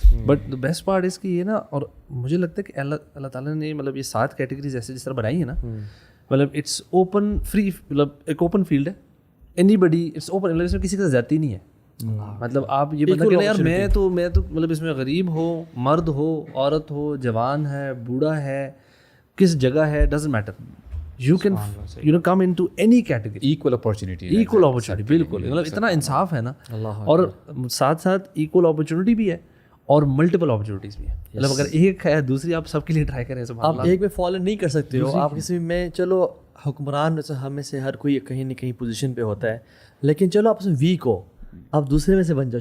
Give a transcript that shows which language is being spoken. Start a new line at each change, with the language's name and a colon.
Urdu: But the best part اس کی یہ نا، اور مجھے لگتا ہے کہ اللہ تعالیٰ نے مطلب یہ 7 کیٹیگریز ایسے جس طرح بنائی ہیں نا، مطلب
English: it's open free,
Urdu: مطلب ایک اوپن فیلڈ ہے.
English: anybody it's open,
Urdu: اس میں کسی کا زیادتی نہیں ہے. مطلب آپ یہ بتا کہ یار میں تو مطلب اس میں غریب ہو، مرد ہو، عورت ہو، جوان ہے، بوڑھا ہے، کس جگہ ہے،
English: Doesn't matter. You can come into any category. Equal opportunity,
Urdu: بالکل. مطلب اتنا انصاف ہے نا، اور ساتھ ساتھ ایکول اپارچونیٹی بھی ہے اور ملٹیپل اپارچونیٹیز بھی ہے. مطلب اگر ایک ہے دوسری آپ سب کے لیے ٹرائی کریں. آپ ایک میں فالو نہیں کر سکتے ہو. آپ کسی میں چلو حکمران ہم میں سے ہر کوئی کہیں نہ کہیں پوزیشن پہ ہوتا ہے، لیکن چلو آپ اس میں ویک ہو، آپ دوسرے میں سے بن جاؤ.